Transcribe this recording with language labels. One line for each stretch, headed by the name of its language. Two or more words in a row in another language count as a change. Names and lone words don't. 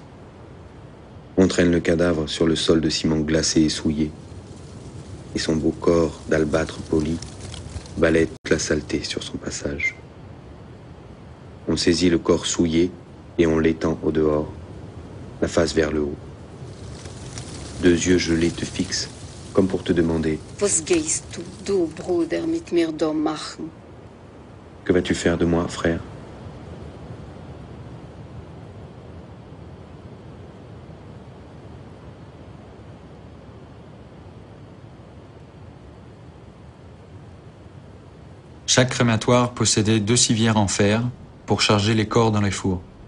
French: On traîne le cadavre sur le sol de ciment glacé et souillé, et son beau corps d'albâtre poli balaie toute la saleté sur son passage. On saisit le corps souillé et on l'étend au dehors, la face vers le haut. Deux yeux gelés te fixent, comme pour te demander «
German: Was gehst du, Bruder, mit mir da machen? »
French: Que vas-tu faire de moi, frère ? Chaque crématoire possédait 2 civières en fer pour charger les corps dans les fours.